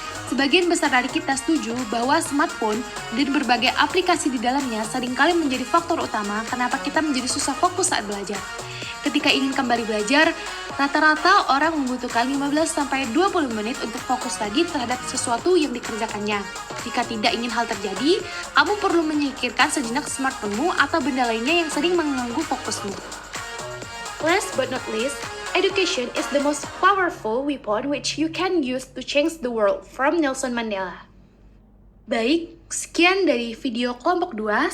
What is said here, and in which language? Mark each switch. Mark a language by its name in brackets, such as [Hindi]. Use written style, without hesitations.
[Indonesian] Sebagian besar dari kita setuju bahwa smartphone dan berbagai aplikasi di dalamnya seringkali menjadi faktor utama kenapa kita menjadi susah fokus saat belajar. Ketika ingin kembali belajar, rata-rata orang membutuhkan 15-20 menit untuk fokus lagi terhadap sesuatu yang dikerjakannya. Jika tidak ingin hal terjadi, kamu perlu menyingkirkan sejenak smartphone-mu atau benda lainnya yang sering mengganggu fokusmu. [English] Last but not least, education is the most powerful weapon which you can use to change the world, from Nelson Mandela. [Indonesian] Baik, sekian dari video kelompok 2.